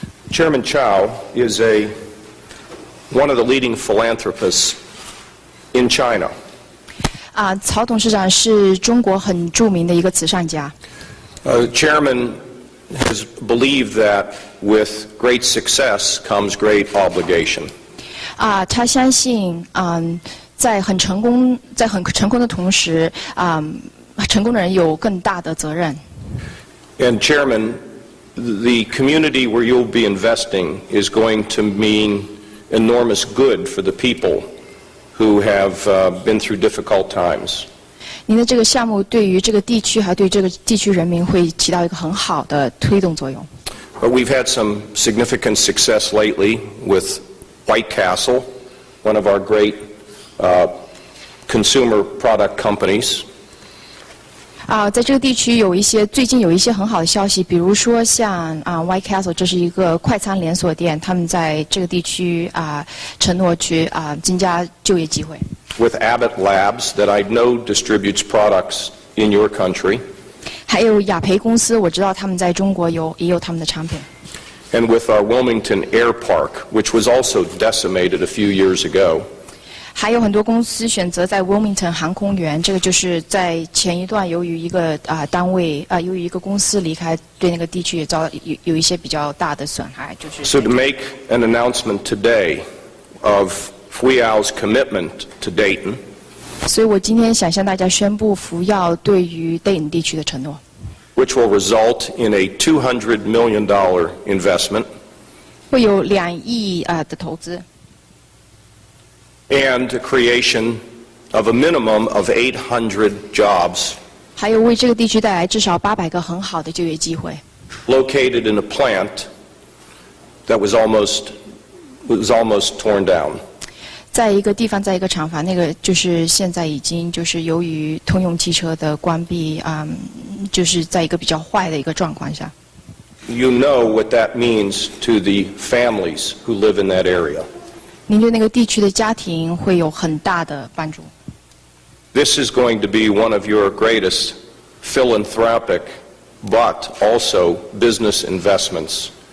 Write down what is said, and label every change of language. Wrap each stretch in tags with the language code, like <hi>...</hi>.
<en>Chairman Chow is one of the leading philanthropists in China.</en> <zh>曹董事长是中国很著名的一个慈善家。</zh> <en>Chairman has believed that with great success comes great obligation.</en> <zh>他相信，在很成功的同时，成功的人有更大的责任。</zh> <en>And Chairman, the community where you'll be investing is going to mean enormous good for the people who have been through difficult times.</en> <zh>您的这个项目对于这个地区还对这个地区人民会起到一个很好的推动作用。</zh> <en>But we've had some significant success lately with White Castle, one of our great consumer product companies.</en> <zh>在这个地区最近有一些很好的消息，比如说像White Castle， 这是一个快餐连锁店，他们在这个地区承诺去增加就业机会。</zh> <en>With Abbott Labs, that I know distributes products in your country.</en> <zh>还有雅培公司，我知道他们在中国也有他们的产品。</zh> <en>And with our Wilmington Air Park, which was also decimated a few years ago.</en> <zh>还有很多公司选择在 Wilmington 航空园，这个就是在前一段由于一个单位由于一个公司离开，对那个地区也有一些比较大的损害，就是。</zh> <en>So to make an announcement today of Fuyal's commitment to Dayton.</en> <zh>所以我今天想向大家宣布福耀对于 Dayton 地区的承诺。</zh> <en>Which will result in a $200 million investment.</en> <zh>会有2亿的投资。</zh> <en>And the creation of a minimum of 800 jobs.</en> <zh>还有为这个地区带来至少800个很好的就业机会。</zh> <en>Located in a plant that was almost torn down.</en> <zh>在一个地方，在一个厂房，那个就是现在已经就是由于通用汽车的关闭，就是在一个比较坏的一个状况下。</zh> <en>You know what that means to the families who live in that area.</en> <zh>您对那个地区的家庭会有很大的帮助。</zh> <en>This is going to be one of your greatest philanthropic, but also business investments.</en>